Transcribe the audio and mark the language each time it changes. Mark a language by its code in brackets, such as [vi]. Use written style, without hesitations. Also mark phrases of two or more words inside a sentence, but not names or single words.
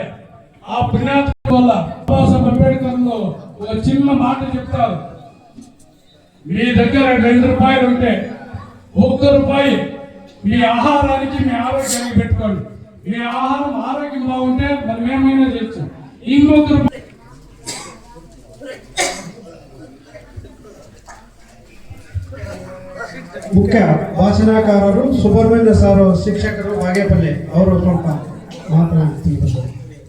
[te] ఆ పుణ్యాత్మ వల్ల బాబాసాహెబ్ అంబేద్కర్ ఒక చిన్న మాట చెప్తారు. మీ దగ్గర 2 రూపాయలు ఉంటే 1 రూపాయి మీ ఆహారానికి, మీ ఆరోగ్యానికి పెట్టుకోండి. మీ ఆహారం ఆరోగ్యం బాగుంటే మనం ఏమైనా చేయొచ్చు. ఇంకొక రూపాయి [kn] ಮುಖ್ಯ ಭಾಷಣಕಾರರು ಸುಬ್ರಹ್ಮಣ್ಯ ಸರ್, ಶಿಕ್ಷಕರು ಬಾಗೇಪಲ್ಲಿ ಅವರು ಸ್ವಲ್ಪ ಮಾತನಾಡ್ತೀವಿ.